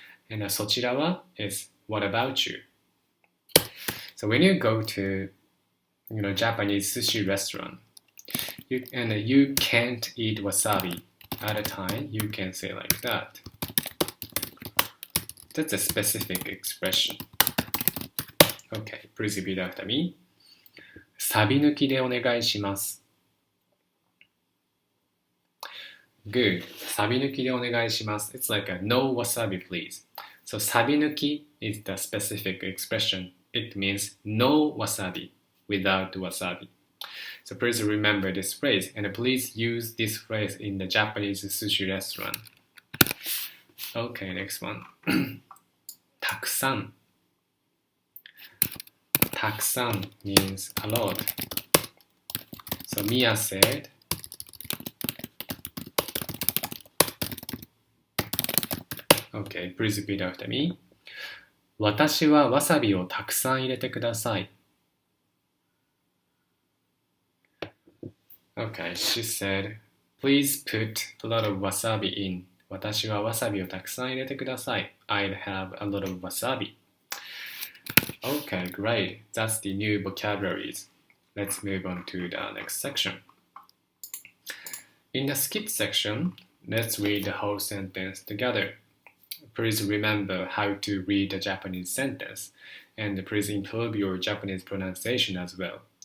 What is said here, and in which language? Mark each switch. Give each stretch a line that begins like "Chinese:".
English: And
Japanese: そちらは
English: is what about you? So when you go to Japanese sushi restaurant, you can't eat wasabi at a time, you can say like that. That's a specific expression. Okay, please repeat after me.
Japanese: サビ抜きでお願いします。
English: Good.
Japanese: サビ抜きでお願いします。
English: It's like a no wasabi, please. So サビ抜き is the specific expression. It means no wasabi, without wasabi. So please remember this phrase and please use this phrase in the Japanese sushi restaurant. Okay, next one. たくさん。たくさん means a lot. So Mia said, okay, please repeat after me.
Japanese: 私はわさびをたくさん入れてください。
English: Okay, she said, please put a lot of wasabi in.
Japanese: 私はわさびをたくさん入れてください。
English: I'd have a lot of wasabi. Okay, great. That's the new vocabularies. Let's move on to the next section. In the skit section, let's read the whole sentence together. Please remember how to read a Japanese sentence, and please improve your Japanese pronunciation as well.